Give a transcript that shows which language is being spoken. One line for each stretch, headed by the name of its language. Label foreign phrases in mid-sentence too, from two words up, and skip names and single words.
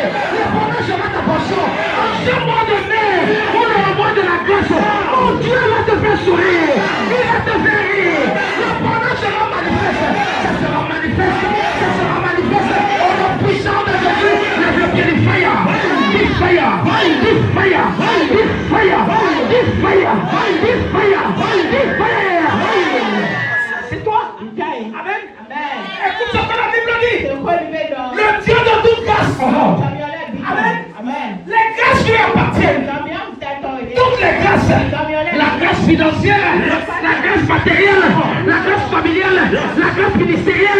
French: Le bonheur sera ta portion. En ce mois de mai, on est au mois de la grâce. Mon Dieu va te faire sourire. Il va te faire rire. Le bonheur sera manifeste. Ça sera manifeste. Ça sera manifeste. Au nom puissant de Jésus, lève le pied du fire. Du fire. Du fire. Du fire. Du fire. Du fire. Du fire. C'est toi? Amen. Écoute ce que la Bible dit. Le Dieu de toute grâce. Amen. Les grâces lui appartiennent. Toutes les grâces. La grâce financière, la grâce matérielle, la grâce familiale, la grâce ministérielle.